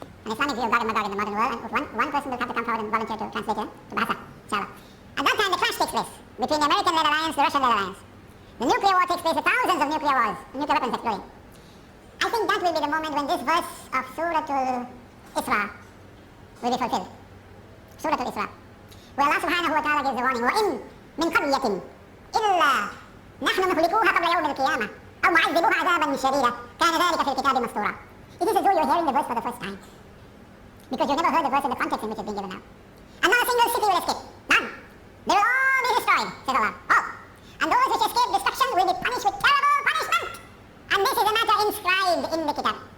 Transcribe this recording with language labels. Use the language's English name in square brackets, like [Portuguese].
[English] An Islamic view of Gog and Magog in the modern world, and one person will have to come forward and volunteer to translate it to Bahasa, inshallah. At that time, the clash takes place between the American-led alliance, the Russian-led alliance. The nuclear war takes place with thousands of nuclear wars, nuclear weapons exploding. I think that will be the moment when this verse of Surah Al-Isra will be fulfilled. Surah Al-Isra, where Allah subhanahu wa ta'ala gives the warning, [Arabic] وَإِن مِّن قَرْيَةٍ إِلَّا نَحْنُ مُهْلِكُوهَا قَبْلَ يَوْمِ الْقِيَامَةِ أَوْ مُعَذِّبُوهَا عَذَابًا شَدِيدًا كَانَ ذَلِكَ فِي الْكِتَابِ مَسْطُورًا. [English] It is as though you're hearing the verse for the first time, because you've never heard the verse in the context in which it's being given now. And not a single city will escape. None. They will all be destroyed, says Allah. All. And those which escape destruction will be punished with terrible punishment. And this is a matter inscribed in the kitab.